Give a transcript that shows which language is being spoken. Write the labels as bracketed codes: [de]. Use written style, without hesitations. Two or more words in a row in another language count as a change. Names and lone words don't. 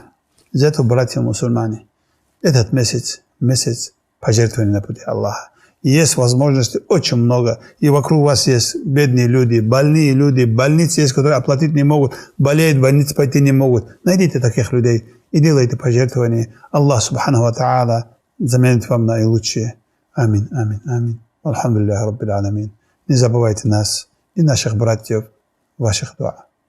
[ru] Из этого, братья мусульмане, этот месяц пожертвования на пути Аллаха. И есть возможности очень много. И вокруг вас есть бедные люди, больные люди, больницы есть, которые оплатить не могут, болеют, в больницу пойти не могут. Найдите таких людей и делайте пожертвования. [ar] الله، سبحانه وتعالى, [ru] заменит вам наилучшее. [ar] آمين، آمين، آمين. الحمد لله رب العالمين. [ru] Не забывайте нас и наших братьев в ваших дуа.